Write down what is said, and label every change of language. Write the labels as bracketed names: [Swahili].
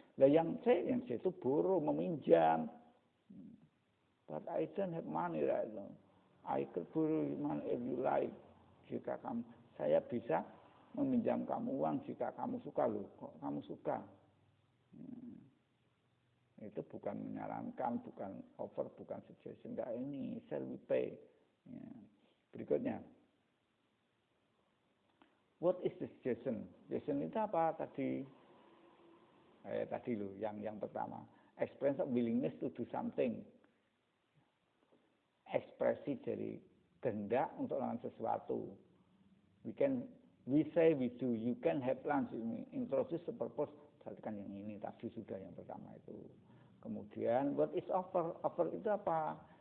[Indonesian] Lah yang C itu borrow, meminjam. [English] But I don't have money right now. I could borrow money if you like. [Indonesian] Jika saya bisa meminjam kamu uang jika kamu suka loh. Kok kamu suka? Itu bukan menyarankan, bukan offer, bukan suggestion. Enggak, ini [English] shall we pay. [Indonesian] Ya. Berikutnya. [English] What is the suggestion? [Indonesian] Suggestion itu apa tadi? Tadi loh, yang pertama. [English] Expression of willingness to do something. [Indonesian] Ekspresi dari kehendak untuk melakukan sesuatu. [English] We say we do. You can have lunch. Introduce the purpose. [Indonesian] Perhatikan yang ini tadi sudah yang pertama itu. Kemudian [English] what is offer? [Indonesian] Offer itu apa?